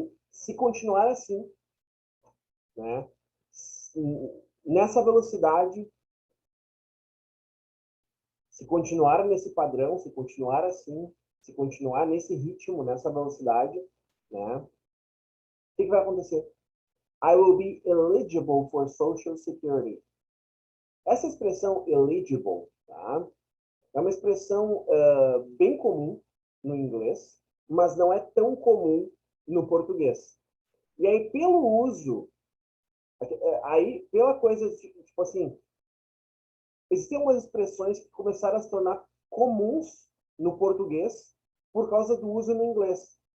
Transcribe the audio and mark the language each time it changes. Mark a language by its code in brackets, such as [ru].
[pt] Se continuar assim, né? Nessa velocidade, se continuar nesse padrão, se continuar assim, se continuar nesse ritmo, nessa velocidade, né? O que vai acontecer? [en] I will be eligible for Social Security. [pt] Essa expressão eligible, tá? É uma expressão bem comum no inglês, mas não é tão comum no português. E aí, pelo uso, aí, pela coisa, tipo assim, existem umas expressões que começaram a se tornar comuns no português por causa do uso no inglês.